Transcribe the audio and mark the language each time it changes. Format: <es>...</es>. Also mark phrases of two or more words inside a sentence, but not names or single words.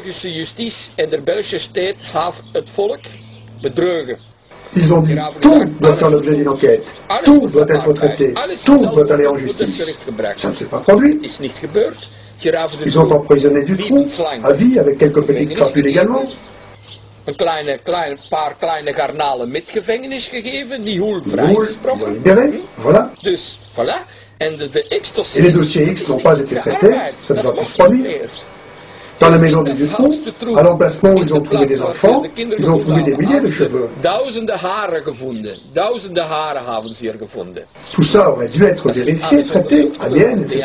<fr>Ils ont dit, tout doit faire l'objet d'une enquête, tout doit être traité, tout doit aller en justice. Ça ne s'est pas produit. Ils ont emprisonné du trou, à vie, avec quelques petites crapules également.</fr> <nl>Een paar kleine garnalen met gevangenis gegeven, Nioul vrijgesproken.</nl> <fr>Libéré, voilà.</fr> <nl>Dus, voilà.</nl> <fr>Et les dossiers X n'ont pas été traités, ça ne va plus se produire. Dans la maison du Dutroux, à l'emplacement où ils ont trouvé des enfants, ils ont trouvé des milliers de cheveux. Tout ça aurait dû être vérifié, traité, ADN, etc.</fr>